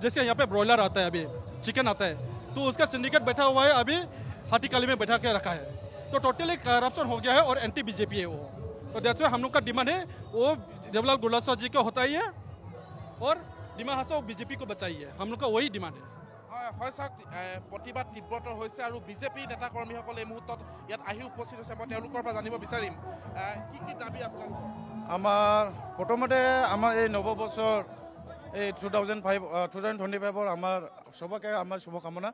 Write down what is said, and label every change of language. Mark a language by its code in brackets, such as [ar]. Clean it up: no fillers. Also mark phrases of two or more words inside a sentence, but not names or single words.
[hi] जैसे यहाँ पे ब्रॉयलर आता है, अभी चिकन आता है, तो उसका सिंडिकेट बैठा हुआ है, अभी हाथीकाली में बैठा के रखा है, तो [en] totally corruption [hi] हो गया है और एंटी बीजेपी है वो। तो [en] that's why [hi] हम लोग का डिमांड है वो देवलाल गुरलासर जी को हटाइए और डिमा हासाव बीजेपी को बचाइए, हम लोग का वही डिमांड है। [as] হয় চাওক, প্ৰতিবাদ তীব্ৰতৰ হৈছে আৰু বিজেপি নেতা কৰ্মীসকলে এই মুহূৰ্তত ইয়াত আহি উপস্থিত হৈছে। মই তেওঁলোকৰ পৰা জানিব বিচাৰিম কি কি দাবী আপোনালোকৰ। আমাৰ প্ৰথমতে আমাৰ এই নৱবৰ্ষৰ এই 2025 আমাৰ সবকে আমাৰ শুভকামনা।